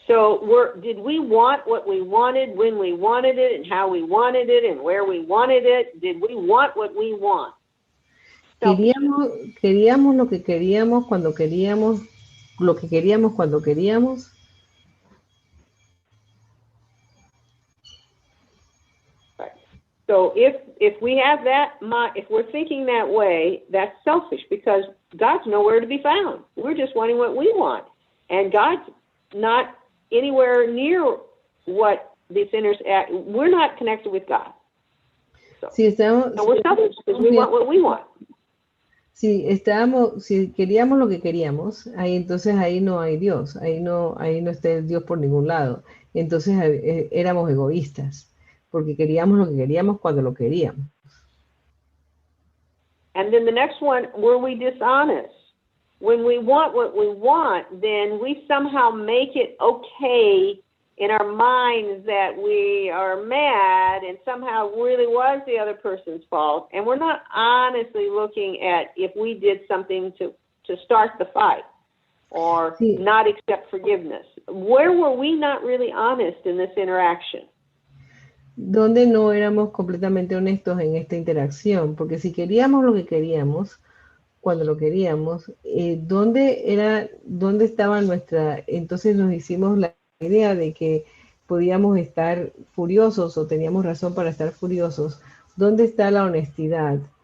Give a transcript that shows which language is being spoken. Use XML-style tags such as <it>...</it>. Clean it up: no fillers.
<en>So did we want what we wanted when we wanted it and how we wanted it and where we wanted it? Did we want what we want?</en> <es>Queríamos lo que queríamos cuando queríamos, lo que queríamos cuando queríamos.</es> <en>Right. So if we have that, if we're thinking that way, that's selfish because God's nowhere to be found. We're just wanting what we want, and God's not anywhere near what the sinners act. We're not connected with God. So we're selfish because we want what we want.</en> <es>Si queríamos lo que queríamos, entonces ahí no hay Dios, ahí no está Dios por ningún lado. Entonces éramos egoístas, porque queríamos lo que queríamos cuando lo queríamos.</es> <en>And then the next one, were we dishonest? When we want what we want, then we somehow make it okay in our minds that we are mad and somehow really was the other person's fault. And we're not honestly looking at if we did something to start the fight or not accept forgiveness. Where were we not really honest in this interaction?</en> <es>Donde no éramos completamente honestos en esta interacción, porque si queríamos lo que queríamos, cuando lo queríamos, ¿dónde estaba nuestra? Entonces nos hicimos la idea de que podíamos estar furiosos o teníamos razón para estar furiosos. ¿Dónde está la honestidad</es>